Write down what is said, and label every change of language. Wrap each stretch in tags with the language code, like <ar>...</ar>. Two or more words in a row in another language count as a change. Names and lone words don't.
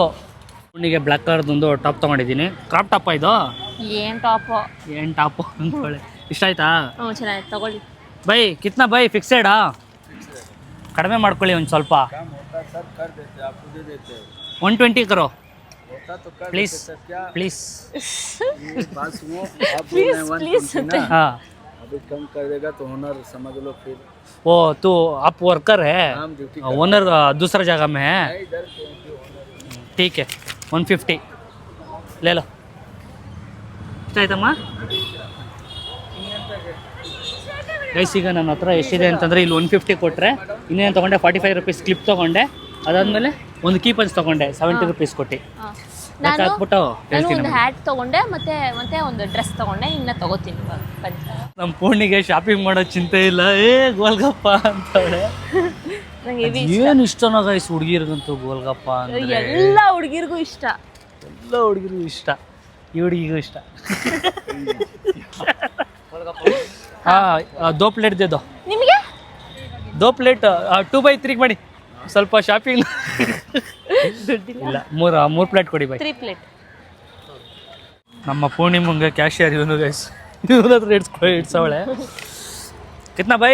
<kn>ಹುಣ್ಣಿಗೆ ಬ್ಲ್ಯಾಕ್ ಕಲರ್ದೊಂದು ಟಾಪ್ ತೊಗೊಂಡಿದ್ದೀನಿ. ಕ್ರಾಪ್ ಟಾಪ ಇದು? ಏನು ಟಾಪು ಅಂದ್ಕೊಳ್ಳಿ. ಇಷ್ಟ ಆಯ್ತಾ? ಹ್ಞೂ ಚೆನ್ನಾಗಿತ್ತು, ತಗೊಳ್ಳಿ.</kn> <hi>भाई कितना भाई?</hi> <kn>ಫಿಕ್ಸೆಡಾ? ಕಡಿಮೆ ಮಾಡ್ಕೊಳ್ಳಿ ಒಂದು ಸ್ವಲ್ಪ.</kn> <hi>120 करो प्लीज़. हाँ अभी कम कर देगा तो ओनर समझ लो फिर। वो तो आप वर्कर है, ओनर दूसरा जगह में है? ठीक है 150 ले लो.</hi> <kn>ಇಷ್ಟ ಆಯ್ತಮ್ಮ ಗೈಸ್? ಈಗ ನನ್ನ ಹತ್ರ ಎಷ್ಟಿದೆ ಅಂತಂದರೆ ಇಲ್ಲಿ 150 ಕೊಟ್ಟರೆ ಇನ್ನೇನು ತೊಗೊಂಡೆ 45 rupees ಕ್ಲಿಪ್ ತೊಗೊಂಡೆ. ಅದಾದಮೇಲೆ ಒಂದು ಕೀ ಪಂಚ್ ತೊಗೊಂಡೆ 70 rupees ಕೊಟ್ಟು. ನಾನು ಹೇಳ್ತೀನಿ. ಒಂದು ಹ್ಯಾಟ್ ತೊಗೊಂಡೆ, ಮತ್ತೆ ಒಂದು ಡ್ರೆಸ್ ತೊಗೊಂಡೆ. ಇನ್ನು ತಗೋತೀನಿ. ನಮ್ಮ ಪೂರ್ಣಿಗೆ ಶಾಪಿಂಗ್ ಮಾಡೋ ಚಿಂತೆ ಇಲ್ಲ. ಗೋಲ್ಗಪ್ಪ ಅಂತವಳೆ. ಏನು ಇಷ್ಟನೋ ಗೈಸ್ ಹುಡುಗಿರ್ಗಂತೂ ಗೋಲ್ಗಪ್ಪ ಅಂದ್ರೆ. ಎಲ್ಲ ಹುಡುಗಿರ್ಗೂ ಇಷ್ಟ. ಈ ಹುಡುಗಿಗೂ ಇಷ್ಟ.</kn> <hi>हाँ 2 प्लेट दे दो.</hi> <kn>ನಿಮಗೆ 2 प्लेट 2/3 ಮಾಡಿ. ಸ್ವಲ್ಪ ಶಾಪಿಂಗ್ ಇಲ್ಲ. 3 ಪ್ಲೇಟ್ ಕೊಡಿ ಬೈ. 3 ಪ್ಲೇಟ್. ನಮ್ಮ ಪೂರ್ಣಿಮಂಗೆ ಕ್ಯಾಶಿಯರ್ ಇವನು ಗೈಸ್. ಇವನ ಹತ್ರ ಇಡ್ಸವಳೆ.</kn> <hi>कितना भाई?</hi>